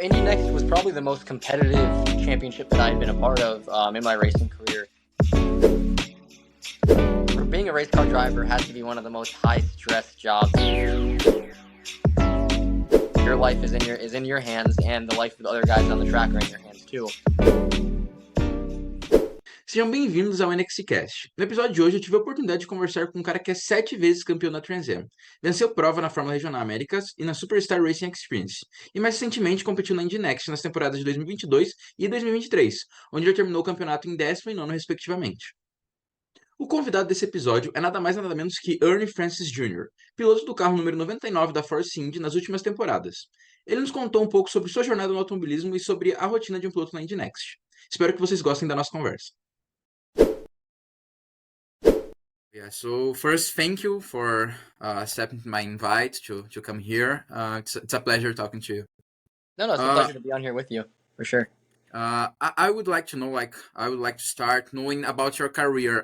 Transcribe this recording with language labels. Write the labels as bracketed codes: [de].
[en] Indy NXT was probably the most competitive championship that I had been a part of in my racing career. Being a race car driver has to be one of the most high-stress jobs. Your life is in your hands, and the life of the other guys on the track are in your hands too. [pt] Sejam bem-vindos ao NXTcast. No episódio de hoje eu tive a oportunidade de conversar com um cara que é 7 vezes campeão da Trans Am. Venceu prova na Fórmula Regional Américas e na Superstar Racing Experience. E mais recentemente competiu na Indy NXT nas temporadas de 2022 e 2023, onde ele terminou o campeonato em 10º e 9º respectivamente. O convidado desse episódio é nada mais nada menos que Ernie Francis Jr, piloto do carro número 99 da Force Indy nas últimas temporadas. Ele nos contou um pouco sobre sua jornada no automobilismo e sobre a rotina de um piloto na Indy NXT. Espero que vocês gostem da nossa conversa. [en] Yeah, so first, thank you for accepting my invite to come here. It's a pleasure talking to you. No, it's a pleasure to be on here with you, for sure. I would like to know, I would like to start knowing about your career.